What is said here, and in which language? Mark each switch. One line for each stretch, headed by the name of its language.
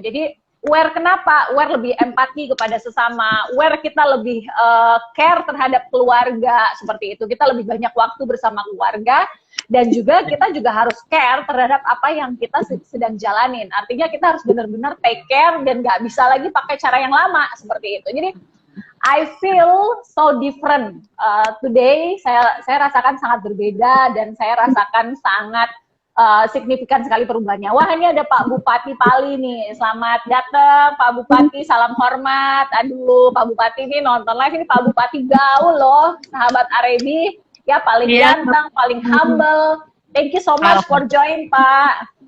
Indonesian: Jadi aware kenapa? Aware lebih empati kepada sesama, aware kita lebih care terhadap keluarga seperti itu. Kita lebih banyak waktu bersama keluarga, dan juga kita juga harus care terhadap apa yang kita sedang jalanin. Artinya kita harus benar-benar
English: take care
Indonesian: dan nggak bisa lagi pakai cara yang lama seperti itu.
English: Jadi I feel so different today.
Indonesian: Saya rasakan sangat berbeda, dan saya rasakan sangat signifikan sekali perubahannya. Wah, ini ada Pak Bupati Pali nih. Selamat datang Pak Bupati, salam hormat. Aduh, Pak Bupati ini nonton live, ini Pak Bupati gaul loh, sahabat Arebi. Ya, paling ganteng, paling humble.
English: Thank you so much for join, Pak.